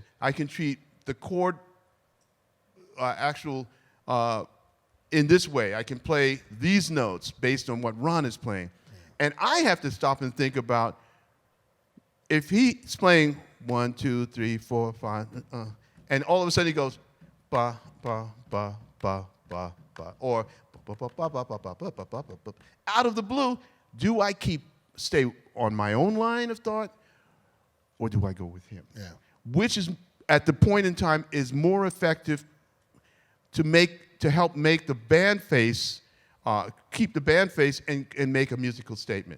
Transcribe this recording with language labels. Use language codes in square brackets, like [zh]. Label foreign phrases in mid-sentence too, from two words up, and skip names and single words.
[en] I can treat the chord in this way. I can play these notes based on what Ron is playing. Yeah. And I have to stop and think about, if he's playing 1, 2, 3, 4, 5, and all of a sudden he goes, ba, ba, ba, ba, ba, ba, or ba, ba, ba, ba, ba, ba, ba, ba, ba, ba. Out of the blue, do I stay on my own line of thought, or do I go with him? Yeah. Which is, at the point in time, is more effective to help make the band face, keep the band face and make a musical statement.